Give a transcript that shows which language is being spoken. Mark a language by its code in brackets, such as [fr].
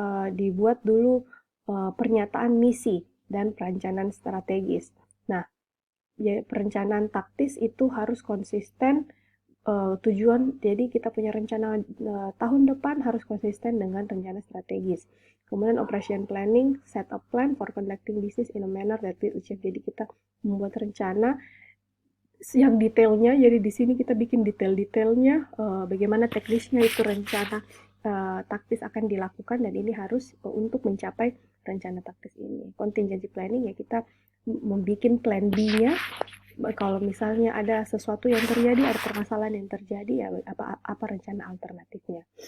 [id] Dibuat dulu pernyataan misi dan perencanaan strategis. Nah, perencanaan taktis itu harus konsisten tujuan, jadi kita punya rencana tahun depan harus konsisten dengan rencana strategis. [en] Kemudian operation planning, set up plan for conducting business in a manner that will achieve. [id] Jadi kita membuat rencana yang detailnya, jadi di sini kita bikin detail-detailnya, bagaimana teknisnya itu rencana taktis akan dilakukan, dan ini harus untuk mencapai rencana taktis ini. Contingency planning, ya kita membuat plan B-nya, kalau misalnya ada sesuatu yang terjadi, ada permasalahan yang terjadi, ya apa rencana alternatifnya.